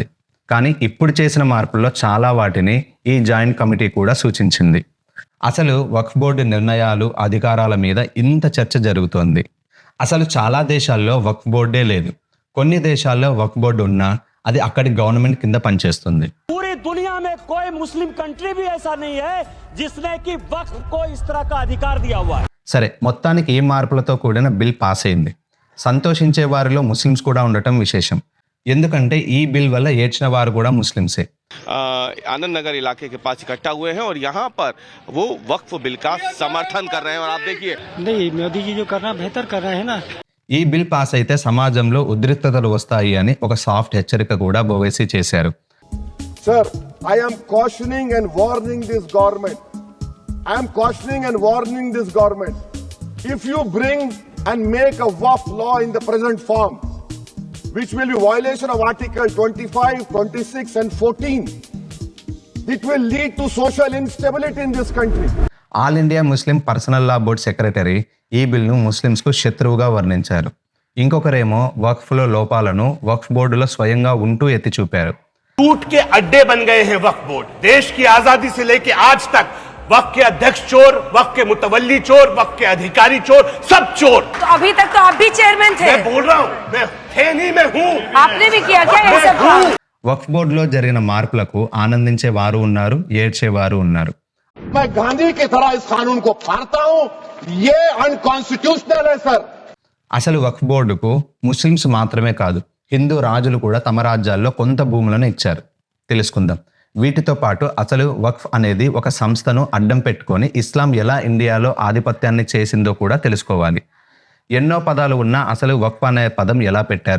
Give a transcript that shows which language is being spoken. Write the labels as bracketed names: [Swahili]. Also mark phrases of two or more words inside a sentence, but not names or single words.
[Telugu] కానీ ఇప్పుడు చేసిన మార్పుల్లో చాలా వాటిని ఈ జాయింట్ కమిటీ కూడా సూచించింది. అసలు వక్ఫ్ బోర్డు నిర్ణయాలు, అధికారాల మీద ఇంత చర్చ జరుగుతోంది. అసలు చాలా దేశాల్లో వక్ఫ్ బోర్డే లేదు. కొన్ని దేశాల్లో వక్ఫ్ బోర్డు ఉన్నా అది అక్కడి గవర్నమెంట్ కింద పనిచేస్తుంది. [Hindi] पूरी दुनिया में कोई मुस्लिम कंट्री भी ऐसा नहीं है जिसने कि वक्फ को इस तरह का अधिकार दिया हुआ है. [Telugu] సరే, మొత్తానికి ఈ మార్పులతో కూడిన బిల్ పాస్ అయింది. సంతోషించే వారిలో ముస్లిమ్స్ కూడా ఉండటం విశేషం. ఎందుకంటే ఈ బిల్ వల్ల ఏడ్చిన వారు కూడా ముస్లిమ్సే. [Hindi] आनंद नगर इलाके के पास इकट्ठा हुए हैं और यहाँ पर वो वक्फ बिल का समर्थन कर रहे हैं. और आप देखिए, नहीं, मोदी जी जो करना बेहतर कर रहे हैं ना. [Telugu] ఈ బిల్ పాస్ అయితే సమాజంలో ఉద్రిక్తతలు వస్తాయి అని ఒక సాఫ్ట్ హెచ్చరిక కూడా ఓవైసీ చేశారు. [English] Sir, I am cautioning and warning this government. I am cautioning and warning this government. If you bring and make a waqf law in the present form, which will be violation of Article 25, 26 and 14, it will lead to social instability in this country. [Telugu] ఆల్ ఇండియా ముస్లిం పర్సనల్ లా బోర్డ్ సెక్రటరీ ఈ బిల్ను ముస్లిమ్స్కు శత్రువుగా వర్ణించారు. ఇంకొకరేమో వక్ఫ్లో లోపాలను వక్ఫ్ బోర్డులో స్వయంగా ఉంటూ ఎత్తి చూపారు. [Hindi] लूट के अड्डे बन गए हैं वक्फ बोर्ड. देश की आजादी से लेके आज तक वक्फ के अध्यक्ष चोर, वक्फ के मुतवल्ली चोर, वक्फ के अधिकारी चोर, सब चोर. तो अभी तक तो आप भी चेयरमैन थे. मैं बोल रहा हूँ, मैं थे नहीं, मैं हूँ. आपने भी किया क्या ये सब काम? [Telugu] వక్ఫ్ బోర్డులో జరిగిన మార్పులకు ఆనందించే వారు ఉన్నారు, ఏడ్చేవారు ఉన్నారు. [Hindi] मैं गांधी की तरह इस कानून को फाड़ता हूं. ये अनकॉन्स्टिट्यूशनल है सर. [Telugu] అసలు వక్ఫ్ బోర్డుకు ముస్లిమ్స్ మాత్రమే కాదు, హిందూ రాజులు కూడా తమ రాజ్యాల్లో కొంత భూములను ఇచ్చారు. తెలుసుకుందాం. వీటితో పాటు అసలు వక్ఫ్ అనేది ఒక సంస్థను అడ్డం పెట్టుకొని ఇస్లాం ఎలా ఇండియాలో ఆధిపత్యాన్ని చేసిందో కూడా తెలుసుకోవాలి. ఎన్నో పదాలు ఉన్నా అసలు వక్ఫ్ అనే పదం ఎలా పెట్టారు?